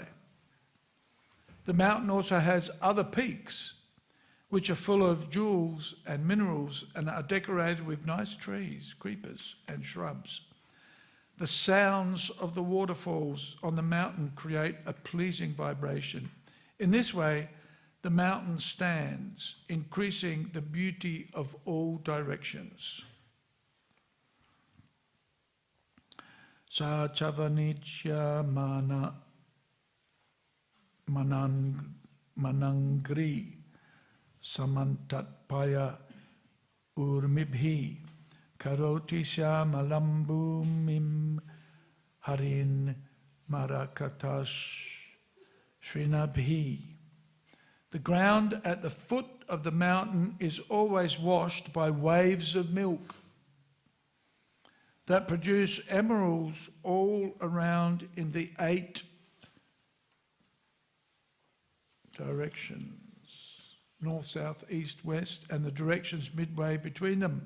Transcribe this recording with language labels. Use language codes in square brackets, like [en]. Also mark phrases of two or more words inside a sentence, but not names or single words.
[en] The mountain also has other peaks, which are full of jewels and minerals and are decorated with nice trees, creepers and shrubs. The sounds of the waterfalls on the mountain create a pleasing vibration. In this way, the mountain stands, increasing the beauty of all directions. [sa] Sa chavanitya manangri samantatpaya urmibhi karoti syamalambumim harin marakatash shrinabhi. [en] The ground at the foot of the mountain is always washed by waves of milk that produce emeralds all around in the 8 directions, north, south, east, west, and the directions midway between them.